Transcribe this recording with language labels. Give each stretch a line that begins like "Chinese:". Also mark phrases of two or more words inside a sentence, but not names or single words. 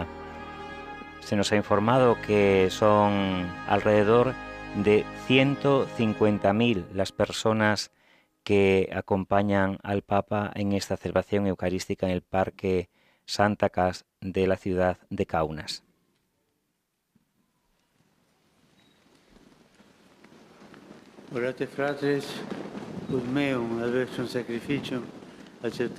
Spanish: Se nos ha informado que son alrededor de 150.000 las personas que acompañan al Papa en esta celebración eucarística en el Parque Santa Cas de la ciudad de Kaunas.
Latin: Orate fratres, ut meum adversum sacrificium, acceptabile fiat.